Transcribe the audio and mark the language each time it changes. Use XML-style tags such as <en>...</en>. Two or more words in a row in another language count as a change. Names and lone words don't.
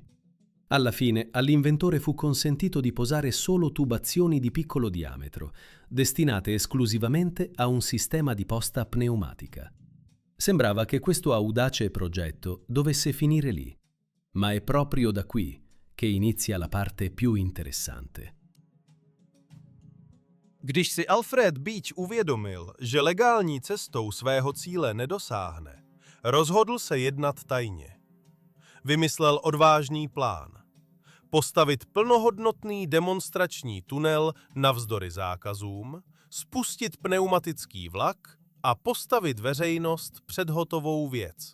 <it>Alla fine, all'inventore fu consentito di posare solo tubazioni di piccolo diametro, destinate esclusivamente a un sistema di posta pneumatica. Sembrava che questo audace progetto dovesse finire lì, ma è proprio da qui che inizia la parte più interessante.</it> <cs>Když si Alfred Beach uvědomil, že legální cestou svého cíle nedosáhne, rozhodl se jednat tajně. Vymyslel odvážný plán. Postavit plnohodnotný demonstrační tunel navzdory zákazům, spustit pneumatický vlak a postavit veřejnost před hotovou věc.</cs>